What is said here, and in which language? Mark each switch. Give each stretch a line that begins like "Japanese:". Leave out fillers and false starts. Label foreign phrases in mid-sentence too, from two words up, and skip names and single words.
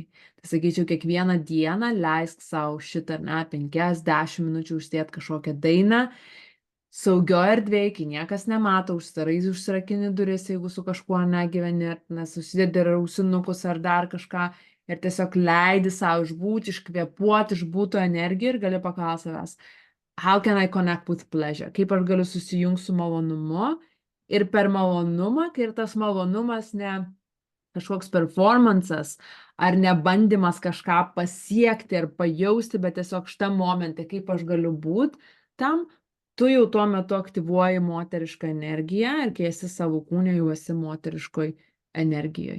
Lithuanian: Tai sakyčiau, kiekvieną dieną leisk savo šitą, ne, 5-10 minučių užsidėti kažkokią dainą, saugioje erdvėje, kai niekas nemato, užsirakini duris, jeigu su kažkuo negyveni, nes susidedi ir ausinukus ar dar kažką, ir tiesiog leidi savo išbūti, iškvėpuoti, išbūtų energiją ir gali paklausti savęs,
English: how can I connect with pleasure?
Lithuanian: Kaip aš galiu susijungti su malonumu? Ir per malonumą, kai ir tas malonumas ne kažkoks performances, ar nebandymas kažką pasiekti ar pajausti, bet tiesiog šitam momente, kaip aš galiu būti, tam tu jau tuo metu aktyvuoji moterišką energiją ir kai esi savo kūne, jau esi moteriškoj energijoje.